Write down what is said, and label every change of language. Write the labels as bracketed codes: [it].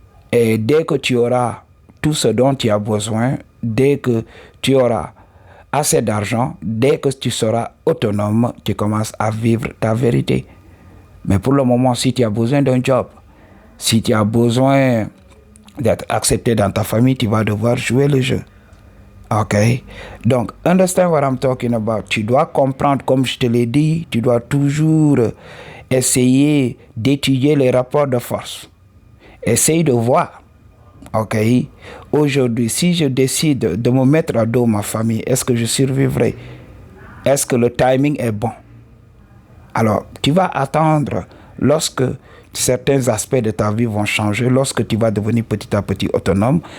[fr] Et dès que tu auras tout ce dont tu as besoin, dès que tu auras assez d'argent, dès que tu seras autonome, tu commences à vivre ta vérité. Mais pour le moment, si tu as besoin d'un job, si tu as besoin d'être accepté dans ta famille, tu vas devoir jouer le jeu. Ok, donc, [en] understand what I'm talking about. [fr] Tu dois comprendre, comme je te l'ai dit, tu dois toujours essayer d'étudier les rapports de force. Essaye de voir, ok, aujourd'hui, si je décide de me mettre à dos ma famille, est-ce que je survivrai? Est-ce que le timing est bon? Alors, tu vas attendre lorsque certains aspects de ta vie vont changer, lorsque tu vas devenir petit à petit autonome.